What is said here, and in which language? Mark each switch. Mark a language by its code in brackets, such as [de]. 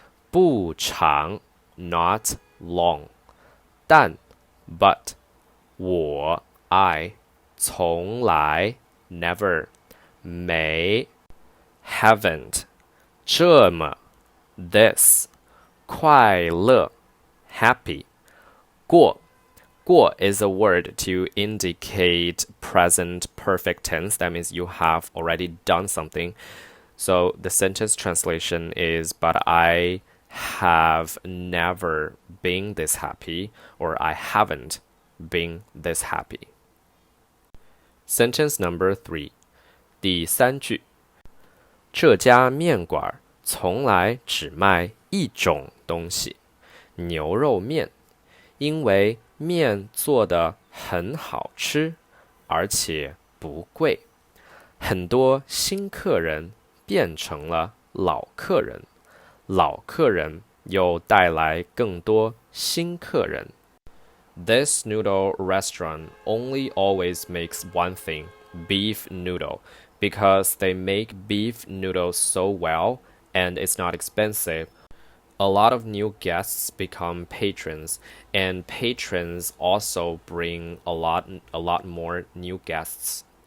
[en] 不长 not long. 但 but 我 I 从来 never 没 haven't 这么 this 快乐 happy 过 is a word to indicate present perfect tense. That means you have already done something. So the sentence translation is, but I have never been this happy, or I haven't been this happy. Sentence number 3. [zh] 第三句这家面馆从来只卖一种东西，牛肉面，因为面做得很好吃，而且不贵。很多新客人变成了老客人，老客人又带来更多新客人。 [en] This noodle restaurant only always makes one thing, beef noodle, because they make beef noodles so well and it's not expensive. A lot of new guests become patrons, and patrons also bring a lot more new guests.